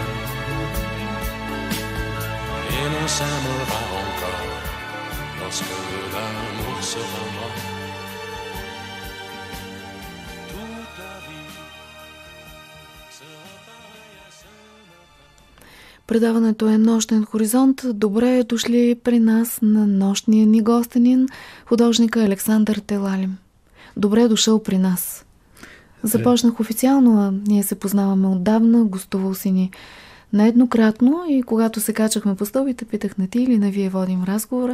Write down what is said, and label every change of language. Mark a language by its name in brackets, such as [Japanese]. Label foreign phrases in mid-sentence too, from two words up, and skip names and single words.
[French] Et l'on s'aimera encore lorsque l'amour sera mort. Toute la vie sera pareille à ce matin. [Bulgarian] Предаването е Нощен хоризонт. Добре дошли при нас на нощния ни гостенин, художника Александър Телалим. Добре дошъл при нас. Започнах официално, а ние се познаваме отдавна, гостувал си ни нееднократно и когато се качахме по стълбите, питах на ти или на вие водим разговора.